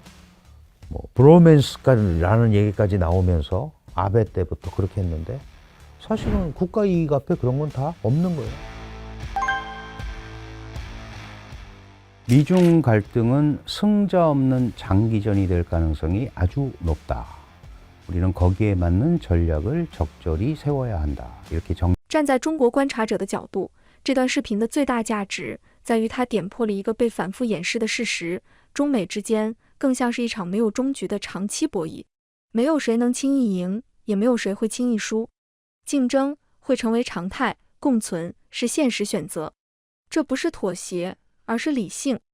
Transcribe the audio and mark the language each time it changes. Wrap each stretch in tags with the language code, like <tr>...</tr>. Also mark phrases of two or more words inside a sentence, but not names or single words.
<ko>뭐 브로맨스라는 얘기까지 나오면서 아베 때부터 그렇게 했는데 사실은 국가 이익 앞에 그런 건 다 없는 거예요. 미중 갈등은 승자 없는 장기전이 될 가능성이 아주 높다. 우리는 거기에 맞는 전략을 적절히 세워야 한다. 이렇게</ko> <zh>站在中国观察者的角度，这段视频的最大价值在于它点破了一个被反复掩饰的事实：中美之间更像是一场没有终局的长期博弈，没有谁能轻易赢，也没有谁会轻易输。竞争会成为常态，共存是现实选择。这不是妥协，而是理性。</zh>